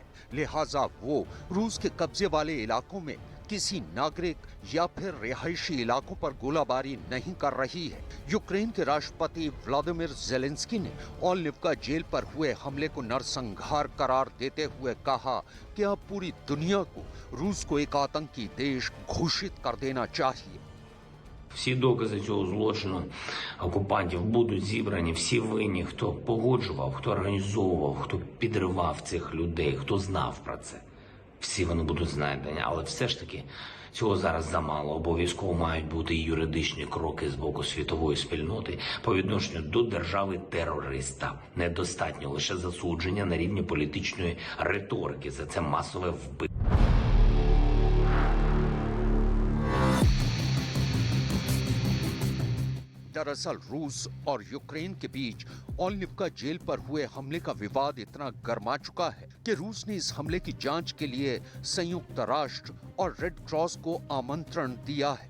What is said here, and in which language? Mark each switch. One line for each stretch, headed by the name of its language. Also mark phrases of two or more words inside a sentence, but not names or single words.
Hindi: लिहाजा वो रूस के कब्जे वाले इलाकों में किसी नागरिक या फिर रिहायशी इलाकों पर गोलाबारी नहीं कर रही है। यूक्रेन के राष्ट्रपति व्लादिमीर ज़ेलेंस्की ने ओलेनिव्का जेल पर हुए हमले को नरसंहार करार देते हुए कहा कि अब पूरी दुनिया को रूस को एक आतंकी देश घोषित कर देना चाहिए।
Ukrainian: Всі докази цього злочину окупантів будуть зібрані, всі винні, хто погоджував, хто організовував, хто підривав цих людей, хто знав про це. всі вони будуть знайдені, але все ж таки цього зараз замало. Обов'язково мають бути і юридичні кроки з боку світової спільноти по відношенню до держави-терориста. Недостатньо лише засудження на рівні політичної риторики. За це масове вбивство.
Hindi: दरअसल रूस और यूक्रेन के बीच ओलनिवका जेल पर हुए हमले का विवाद इतना गर्मा चुका है कि रूस ने इस हमले की जांच के लिए संयुक्त राष्ट्र और रेड क्रॉस को आमंत्रण दिया है।